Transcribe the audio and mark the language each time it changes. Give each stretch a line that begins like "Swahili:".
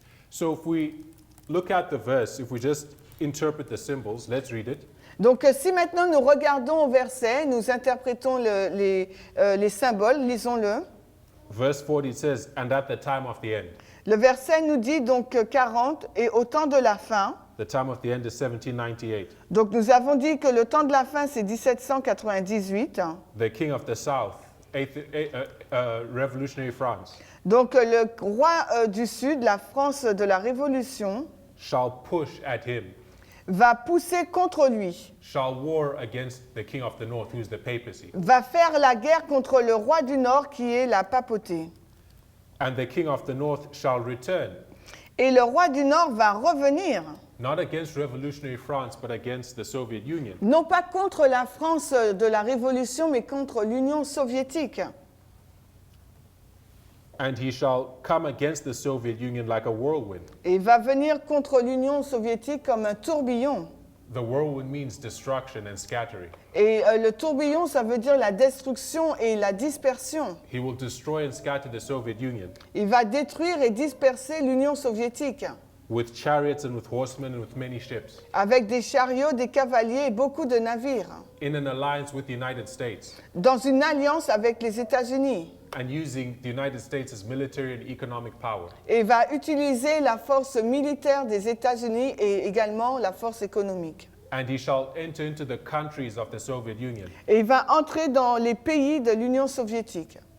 English: So if we look at the verse, if we just interpret the symbols, let's read it.
French: Donc si maintenant nous regardons au verset, nous interprétons les symboles, lisons-le.
English: Verse 40 it says, and at the time of the end.
French: Le verset nous dit donc 40, et au temps de la fin.
English: The time of the end is 1798.
French: Donc nous avons dit que le temps de la fin, c'est 1798.
English: The king of the south, revolutionary France,
French: Donc le roi du Sud, la France de la Révolution,
English: shall push at him,
French: va pousser contre lui,
English: shall war against the king of the north, who is the papacy.
French: va faire la guerre contre le roi du Nord qui est la papauté.
English: And the king of the north shall return,
French: Et le roi du Nord va revenir,
English: not against revolutionary France, but against the Soviet Union.
French: non pas contre la France de la Révolution, mais contre l'Union soviétique.
English: And he shall come against the Soviet Union like a whirlwind.
French: Et il va venir contre l'Union soviétique comme un tourbillon.
English: The whirlwind means destruction and scattering.
French: Et le tourbillon, ça veut dire la destruction et la dispersion.
English: He will destroy and scatter the Soviet Union
French: Il va détruire et disperser l'Union soviétique
English: with chariots and with horsemen and with many ships,
French: avec des chariots, des cavaliers et beaucoup de navires,
English: in an alliance with the United States,
French: dans une alliance avec les États-Unis.
English: and using the United States' military and economic power.
French: Et va utiliser la force militaire des États-Unis et également la force économique.
English: And he shall enter into the countries of the Soviet Union,
French: Et il va entrer dans les pays de l'Union soviétique.